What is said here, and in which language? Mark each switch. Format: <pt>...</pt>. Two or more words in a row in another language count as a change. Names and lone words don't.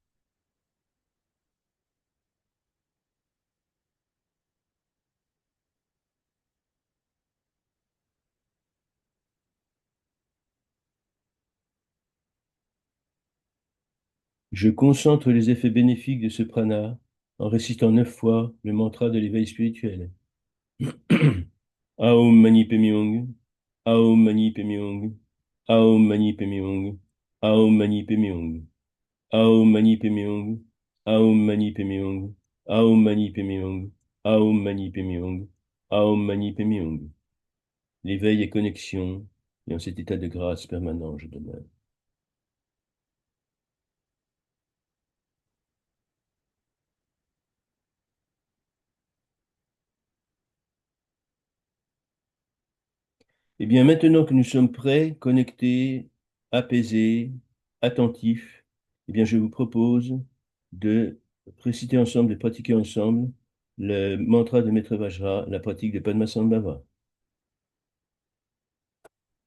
<fr>Je concentre les effets bénéfiques de ce prana en récitant 9 fois le mantra de l'éveil spirituel.</fr> <sa>ॐ मणि पद्मे हूँ, ॐ मणि पद्मे हूँ, ॐ मणि पद्मे हूँ, ॐ मणि पद्मे हूँ, ॐ मणि पद्मे हूँ, ॐ मणि पद्मे हूँ, ॐ मणि पद्मे हूँ, ॐ मणि पद्मे हूँ, ॐ मणि पद्मे हूँ.</sa> <fr>L'éveil et connexion, et en cet état de grâce permanent, je demeure. Eh bien, maintenant que nous sommes prêts, connectés, apaisés, attentifs, eh bien, je vous propose de réciter ensemble, de pratiquer ensemble le mantra de Maître Vajra, la pratique de Padmasambhava.</fr>